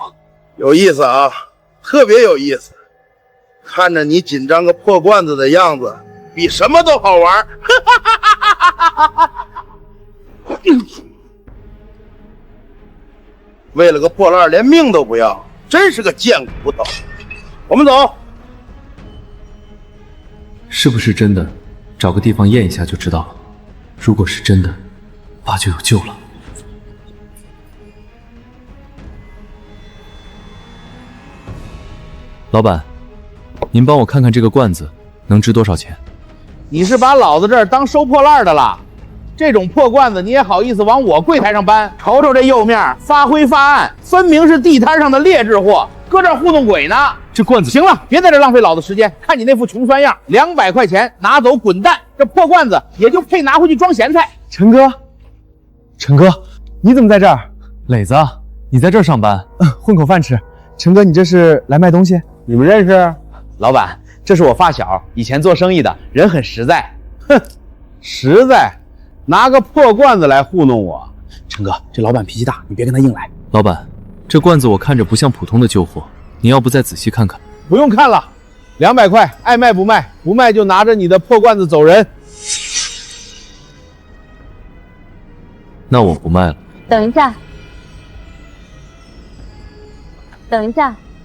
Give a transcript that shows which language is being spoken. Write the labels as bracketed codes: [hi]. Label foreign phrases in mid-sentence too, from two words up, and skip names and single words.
[zh] 有意思啊，特別有意思。看着你緊張個破罐子的樣子，比什麼都好玩。為了個破爛連命都不要，真是個賤骨頭。我們走。是不是真的？找個地方驗一下就知道了。如果是真的，爸就有救了。老闆，您幫我看看這個罐子能值多少錢？你是把老子這兒當收破爛的了？這種破罐子你也好意思往我櫃檯上搬？瞅瞅這釉面，發灰發暗，分明是地攤上的劣質貨，擱這兒糊弄鬼呢。這罐子…… 行了，別在這浪費老子時間。看你那副窮酸樣，200塊錢拿走滾蛋！這破罐子也就配拿回去裝鹹菜。陳哥，你怎麼在這兒？磊子，你在這兒上班？混口飯吃。陳哥，你這是來賣東西？你們認識？老闆，這是我發小，以前做生意的，人很實在。哼，實在。拿個破罐子來糊弄我，陳哥，這老闆脾氣大，你別跟他硬來。老闆，這罐子我看着不像普通的舊貨，你要不再仔細看看？不用看了，200塊，愛賣不賣，不賣就拿着你的破罐子走人。那我不賣了。等一下，等一下。